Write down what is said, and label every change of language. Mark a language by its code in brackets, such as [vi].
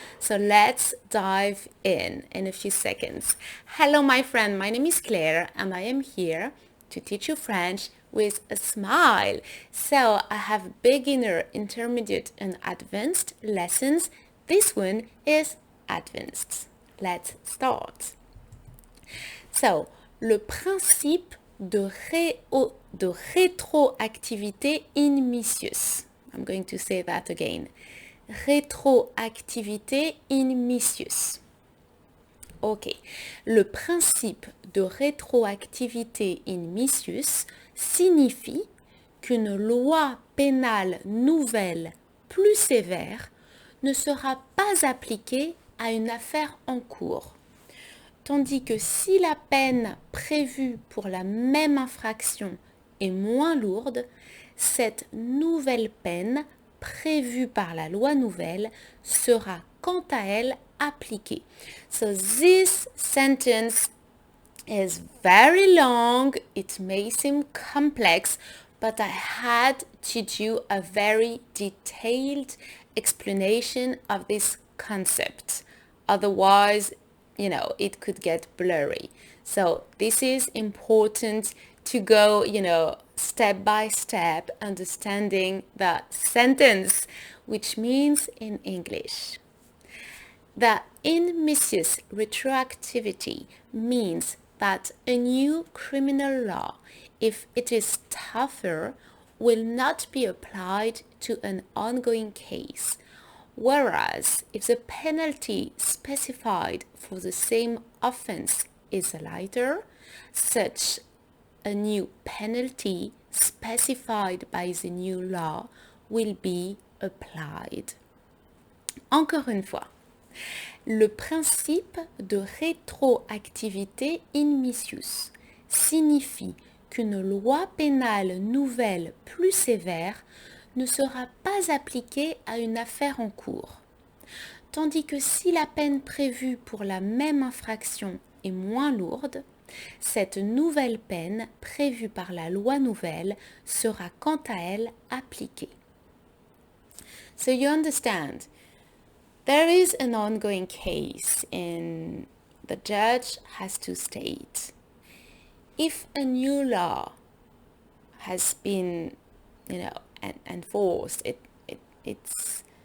[en] So let's dive in a few seconds. Hello, my friend. My name is Claire, and I am here to teach you French with a smile. So I have beginner, intermediate and advanced lessons. This one is advanced. Let's start. [fr] So, le principe de rétroactivité in missus. [en] I'm going to say that again. [fr] Rétroactivité in missus. Ok. Le principe de rétroactivité in missus signifie qu'une loi pénale nouvelle plus sévère ne sera pas appliquée à une affaire en cours. Tandis que si la peine prévue pour la même infraction est moins lourde, cette nouvelle peine prévue par la loi nouvelle sera quant à elle appliquée. [en] So this sentence is very long. It may seem complex, but I had to do a very detailed explanation of this concept. Otherwise, it could get blurry. So this is important to go, step by step, understanding the sentence, which means in English. The in missus retroactivity means that a new criminal law, if it is tougher, will not be applied to an ongoing case, whereas if the penalty specified for the same offense is lighter, such a new penalty specified by the new law will be applied. [fr] Encore une fois, le principe de rétroactivité in missus signifie qu'une loi pénale nouvelle plus sévère ne sera pas appliquée à une affaire en cours. Tandis que si la peine prévue pour la même infraction est moins lourde, cette nouvelle peine prévue par la loi nouvelle sera quant à elle appliquée. [en] So you understand, there is an ongoing case and the judge has to state if a new law has been, enforced, it's